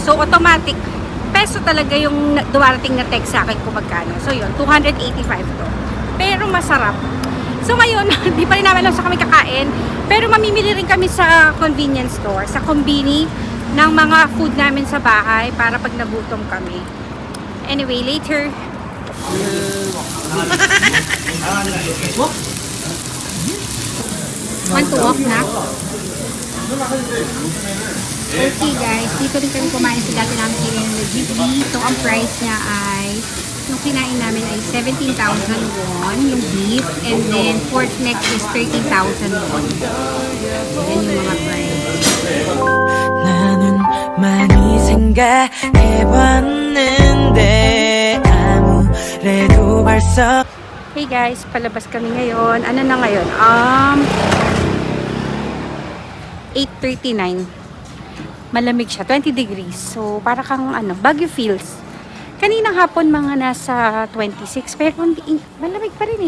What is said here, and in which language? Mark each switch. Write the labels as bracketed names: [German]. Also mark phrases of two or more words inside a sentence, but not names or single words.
[Filipino] So, automatic, peso talaga yung dumarating na text sa akin kung magkano. So, yun, 285 to. Pero masarap. So, ngayon, di pa rin namin alam sa kami kakain. Pero mamimili rin kami sa [English] convenience store, [Filipino] sa kombini ng mga food namin sa bahay para pag nagutom kami. [English] Anyway, later. Want to off na? Okay guys, [Filipino] dito rin kami kumain sa dati namin kinain na Ghibli. So ang price niya ay, yung kinain namin ay 17,000 won, yung beef, [English] and then pork neck is 13,000 won. [Filipino] Yan yung mga price. [Korean] 나는 많이 생각해봤는데 아무래도 벌써 [English] Hey guys, [Filipino] palabas kami ngayon. Ano na ngayon? 8:39. Malamig siya, 20 degrees. So, para kang Baguio feels. Kaninang hapon mga nasa 26, pero malamig pa rin eh.